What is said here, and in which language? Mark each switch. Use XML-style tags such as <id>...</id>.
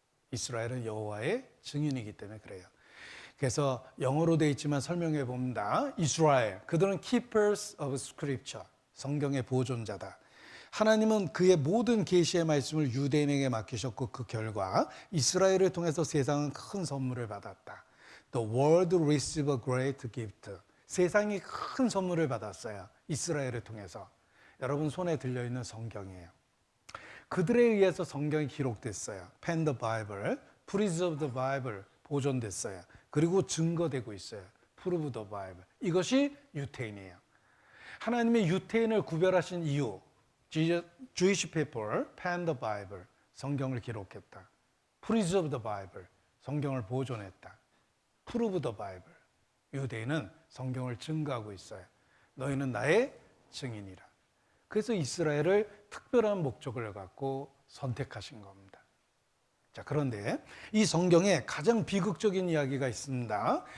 <ko>이스라엘은 여호와의 증인이기 때문에 그래요. 그래서 영어로 되어 있지만 설명해 봅니다. 이스라엘, 그들은</ko> <en>keepers of scripture,</en> <ko>성경의 보존자다. 하나님은 그의 모든 계시의 말씀을 유대인에게 맡기셨고 그 결과 이스라엘을 통해서 세상은 큰 선물을 받았다.</ko> <en>The world received a great gift.</en> <ko>세상이 큰 선물을 받았어요. 이스라엘을 통해서. 여러분 손에 들려있는 성경이에요. 그들에 의해서 성경이 기록됐어요.</ko> <en>Pen the Bible, Preserve the Bible,</en> <ko>보존됐어요. 그리고 증거되고 있어요.</ko> <en>Prove the Bible.</en> <ko>이것이 유태인이에요. 하나님의 유태인을 구별하신 이유,</ko> <en>Jewish people, Pen the Bible,</en> <ko>성경을 기록했다.</ko> <en>Preserve the Bible,</en> <ko>성경을 보존했다.</ko> <en>Prove the Bible,</en> <ko>유대인은 성경을 증거하고 있어요. 너희는 나의 증인이라. 그래서 이스라엘을 특별한 목적을 갖고 선택하신 겁니다. 자, 그런데 이 성경에 가장 비극적인 이야기가 있습니다.</ko>